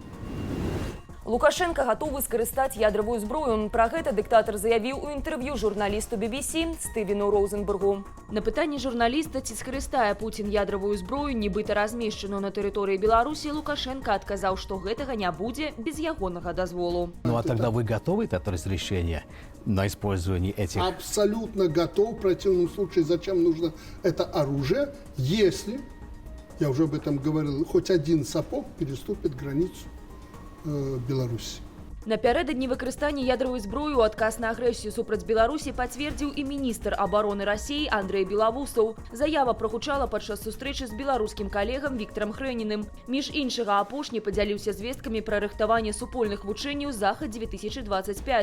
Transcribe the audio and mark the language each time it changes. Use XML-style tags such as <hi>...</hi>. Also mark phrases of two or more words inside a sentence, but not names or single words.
<be>Лукашенко гатовы скарыстаць ядравую зброю. Пра гэта дыктатар заявіў у інтэрв'ю журналісту BBC Стывену Роузенбергу. На пытанне журналіста, ці скарыстае Путін ядравую зброю, нібыта размешчаную на тэрыторыі Беларусі, Лукашенко адказаў, што гэтага не будзе без ягонага дазволу.</be> <ru>Ну а тогда вы готовы это разрешение на использование этих? Абсолютно готов. В противном случае зачем нужно это оружие, если, я уже об этом говорил, хоть один сапог переступит границу Беларуси.</ru> <be>Напярэдадні выкарыстання ядравой зброі ў адказ на агрэсію супраць Беларусі пацвердзіў і міністр абароны Расіі Андрэй Белавусаў. Заява прагучала падчас сустрэчы з беларускім калегам Віктарам Хрэніным. Між іншага, апошні падзяліўся звесткамі пра рыхтаванне супольных вучэнняў «Захад-2025».</be>